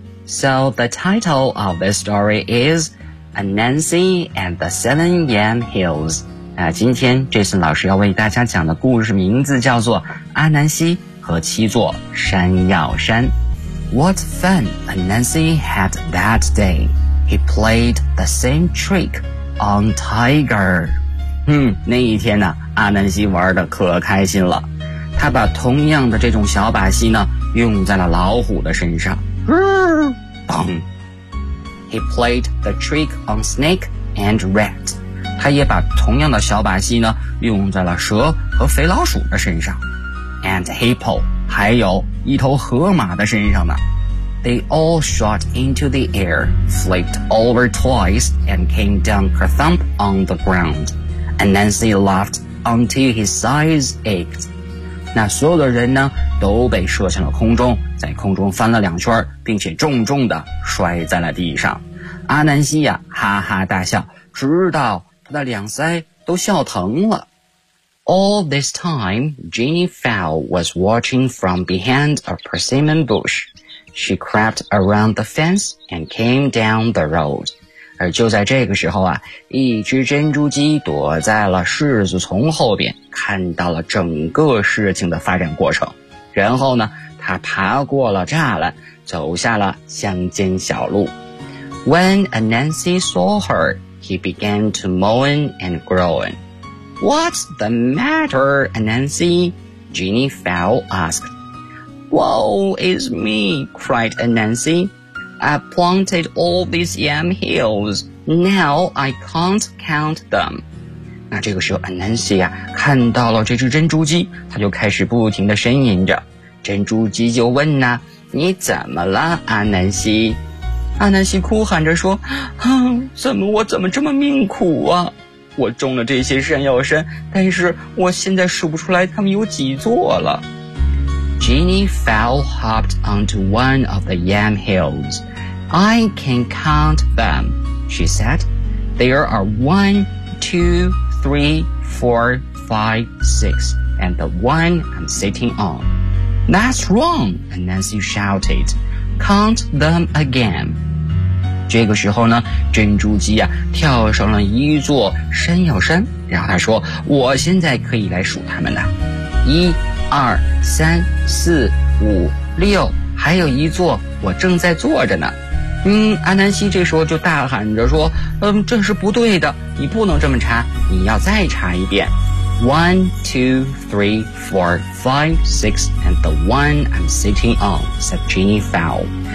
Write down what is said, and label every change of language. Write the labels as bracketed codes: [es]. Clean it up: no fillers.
[en] So the title of this story is Anansi and the Seven Yam Hills. [zh] 今天 Jason 老师要为大家讲的故事名字叫做阿南西和七座山药山。 [en] What fun Anansi had that day. He played the same trick on Tiger. [zh] 那一天呢，阿南西玩的可开心了。他把同样的这种小把戏呢用在了老虎的身上。 [en] Bang. He played the trick on Snake and Rat. [zh] 他也把同样的小把戏呢用在了蛇和肥老鼠的身上。 [en] And hippo, [zh] 还有一头河马的身上呢。 [en] They all shot into the air, flipped over twice, and came down kerthump on the ground. Anansi laughed until his sides ached. [zh] 那所有的人呢都被射向了空中，在空中翻了两圈，并且重重地摔在了地上。阿南西呀，哈哈大笑，直到他的两腮都笑疼了。 [en] All this time, Jenny Fowl was watching from behind a persimmon bush. She crept around the fence and came down the road. [zh] 而就在这个时候啊，一只珍珠鸡躲在了柿子丛后边，看到了整个事情的发展过程。然后呢，它爬过了栅栏，走下了乡间小路。 [en] When Anansi saw her, he began to moan and groan. What's the matter, Anansi? Jenny Fowl asked. Woe is me, cried Anansi. I planted all these yam hills. Now I can't count them. [zh] 那这个时候 Anansi 啊看到了这只珍珠鸡，他就开始不停地呻吟着。珍珠鸡就问呢，你怎么了，Anansi？阿南西哭喊着说，我怎么这么命苦啊？我种了这些山药山，但是我现在数不出来它们有几座了。 [en] Jenny Fowl hopped onto one of the yam hills. I can count them, she said. There are 1, 2, 3, 4, 5, 6, and the one I'm sitting on. That's wrong, Anansi shouted. Count them again. [zh] 这个时候呢，珍珠鸡啊跳上了一座山药山，然后他说，我现在可以来数它们了，1, 2, 3, 4, 5, 6，还有一座我正在坐着呢。阿南西这时候就大喊着说，这是不对的，你不能这么查，你要再查一遍。 [en] 1, 2, 3, 4, 5, 6 and the one I'm sitting on, said Jenny Fowl.